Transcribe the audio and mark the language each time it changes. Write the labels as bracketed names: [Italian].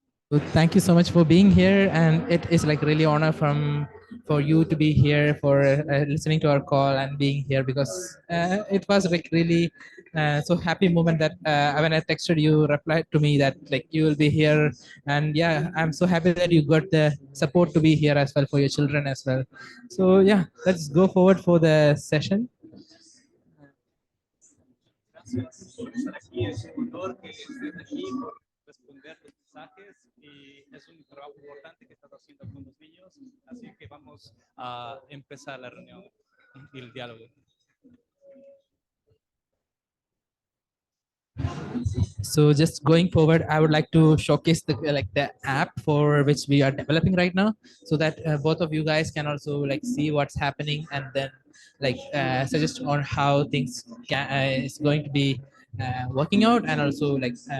[English] So thank you so much for being here, and it is like really honor for you to be here, for listening to our call and being here, because it was like really so happy moment that when I texted you, replied to me that like you will be here, and yeah, I'm so happy that you got the support to be here as well for your children as well. So yeah, let's go forward for the session. [Spanish] Gracias por estar aquí, es un honor que estés aquí, por responder los mensajes, y es un trabajo importante que estás haciendo con los niños, así que vamos a empezar la reunión y el diálogo. [English] So just going forward, I would like to showcase the app for which we are developing right now, so that both of you guys can also like see what's happening and then like suggest on how things is going to be working out, and also like